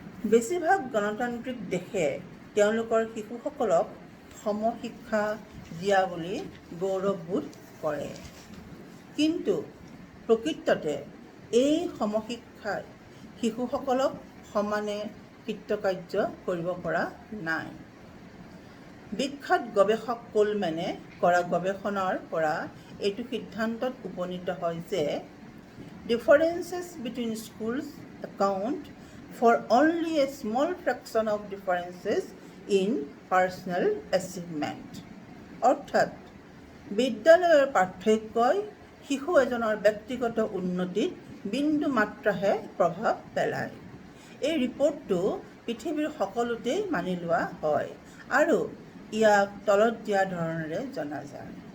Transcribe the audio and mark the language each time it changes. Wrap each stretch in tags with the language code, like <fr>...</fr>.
<as>বেছিভাগ গণতান্ত্ৰিক দেশে তেওঁলোকৰ শিশুসকলক সমশিক্ষা দিয়া বুলি গৌৰৱবোধ কৰে, কিন্তু প্ৰকৃততে এই সমশিক্ষাই শিশুসকলক সমানে কৃতকাৰ্য কৰিব পৰা নাই। বিখ্যাত গৱেষক কোলমেনে কৰা গৱেষণাৰ পৰা এইটো সিদ্ধান্তত উপনীত হয় যে</as> <en>differences between schools account for only a small fraction of differences in personal achievement.</en> <as>অৰ্থাৎ বিদ্যালয়ৰ পাৰ্থক্যই শিশু এজনৰ ব্যক্তিগত উন্নতিত বিন্দু মাত্ৰাহে প্ৰভাৱ পেলায়। এই ৰিপৰ্টটো পৃথিৱীৰ সকলোতেই মানি লোৱা হয় আৰু ইয়াক তলত দিয়া ধৰণেৰে জনা যায়।</as>